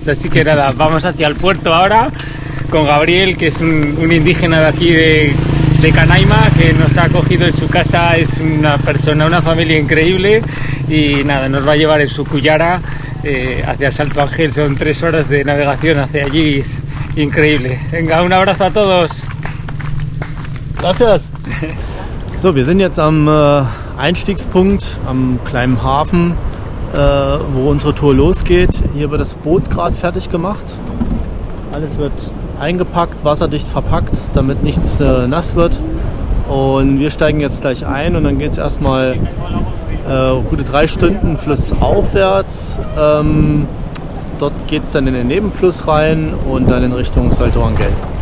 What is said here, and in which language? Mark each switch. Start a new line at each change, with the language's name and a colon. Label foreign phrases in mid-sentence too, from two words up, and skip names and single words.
Spanish: Así que nada, vamos hacia el puerto ahora con Gabriel, que es un indígena de aquí de Canaima, que nos ha acogido en su casa, es una familia increíble y nada, nos va a llevar en su cuyara hacia el Salto Ángel. Son 3 horas de navegación hacia allí, es increíble. Venga, un abrazo a todos. Gracias.
German: So, wir sind jetzt am Einstiegspunkt, am kleinen Hafen, wo unsere Tour losgeht. Hier wird das Boot gerade fertig gemacht. Alles wird eingepackt, wasserdicht verpackt, damit nichts nass wird. Und wir steigen jetzt gleich ein und dann geht es erstmal gute 3 Stunden flussaufwärts. Dort geht es dann in den Nebenfluss rein und dann in Richtung Salto Ángel.